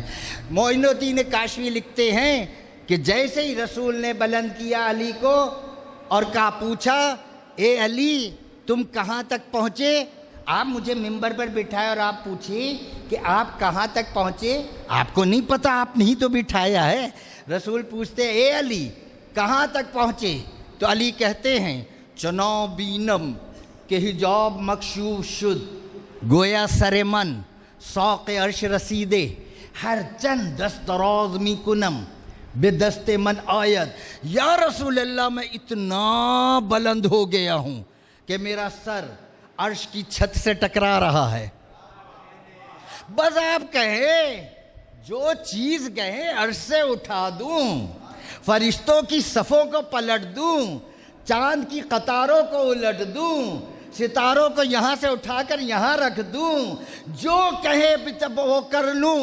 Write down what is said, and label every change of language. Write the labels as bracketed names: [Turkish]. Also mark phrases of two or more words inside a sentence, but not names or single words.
[Urdu] معین الدین کاشفی لکھتے ہیں کہ جیسے ہی رسول نے بلند کیا علی کو اور کہا، پوچھا اے علی تم کہاں تک پہنچے؟ آپ مجھے ممبر پر بٹھائے اور آپ پوچھیں کہ آپ کہاں تک پہنچے، آپ کو نہیں پتا، آپ نے ہی تو بٹھایا ہے۔ رسول پوچھتے اے علی کہاں تک پہنچے؟ تو علی کہتے ہیں [Persian] چناؤ بینم کہ حجاب مکشوف شد، گویا سر من ساق عرش رسیدے، ہر چند دستراز می کنم بے دست من آید۔ [Arabic] یا رسول اللہ [Urdu] میں اتنا بلند ہو گیا ہوں کہ میرا سر عرش کی چھت سے ٹکرا رہا ہے۔ بس آپ کہیں جو چیز کہیں عرش سے اٹھا دوں، فرشتوں کی صفوں کو پلٹ دوں، چاند کی قطاروں کو الٹ دوں، ستاروں کو یہاں سے اٹھا کر یہاں رکھ دوں، جو کہے وہ کر لوں۔